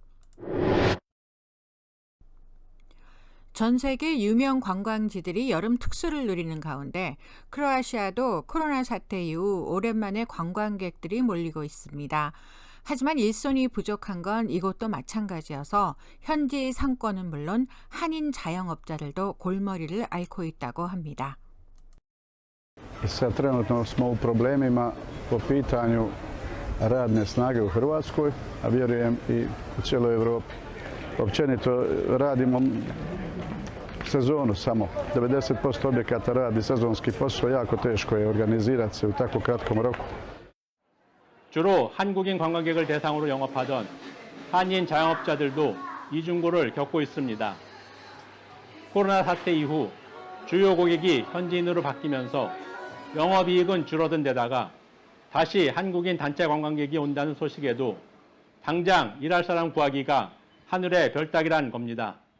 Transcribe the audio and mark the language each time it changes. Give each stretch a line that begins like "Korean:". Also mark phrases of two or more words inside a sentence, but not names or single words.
Korean: 전 세계 유명 관광지들이 여름 특수를 누리는 가운데 크로아시아도 코로나 사태 이후 오랜만에 관광객들이 몰리고 있습니다. 하지만 일손이 부족한 건 이곳도 마찬가지여서 현지 상권은 물론 한인 자영업자들도 골머리를 앓고 있다고 합니다.
Croatian: Sad trenutno smo u problemima po pitanju radne snage u Hrvatskoj, a vjerujem i u cijeloj Europi. Općenito radimo sezonu samo. 90% objekata radi sezonski posao, jako teško je organizirati se u tako kratkom roku.
Korean: 주로 한국인 관광객을 대상으로 영업하던 한인 자영업자들도 이중고를 겪고 있습니다. 코로나 사태 이후 주요 고객이 현지인으로 바뀌면서 영업이익은 줄어든 데다가 다시 한국인 단체 관광객이 온다는 소식에도 당장 일할 사람 구하기가 하늘의 별 따기란 겁니다.